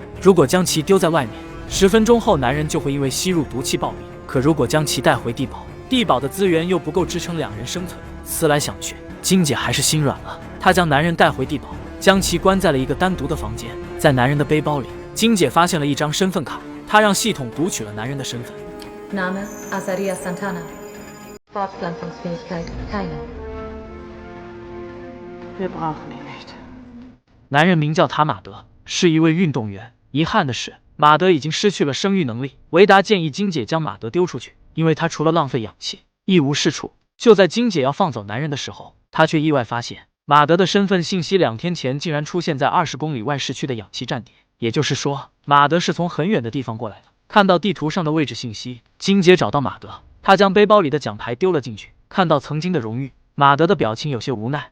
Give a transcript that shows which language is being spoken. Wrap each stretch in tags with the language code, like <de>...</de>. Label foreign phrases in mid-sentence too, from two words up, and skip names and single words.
<zh>如果将其丢在外面，10分钟后男人就会因为吸入毒气暴毙。可如果将其带回地堡，地堡的资源又不够支撑2人生存。思来想去，金姐还是心软了。她将男人带回地堡，将其关在了一个单独的房间。在男人的背包里，金姐发现了一张身份卡，她让系统读取了男人的身份。</zh> <de>Name Azaria Santana. Fortpflanzungsfähigkeit keine. Wir brauchen ihn nicht.</de> <zh>男人名叫塔马德，是一位运动员。遗憾的是，马德已经失去了生育能力。维达建议金姐将马德丢出去，因为他除了浪费氧气，一无是处。就在金姐要放走男人的时候，她却意外发现马德的身份信息2天前竟然出现在20公里外市区的氧气站点，也就是说，马德是从很远的地方过来的。看到地图上的位置信息，金姐找到马德， 他将背包里的奖牌丢了进去，看到曾经的荣誉，马德的表情有些无奈。</zh>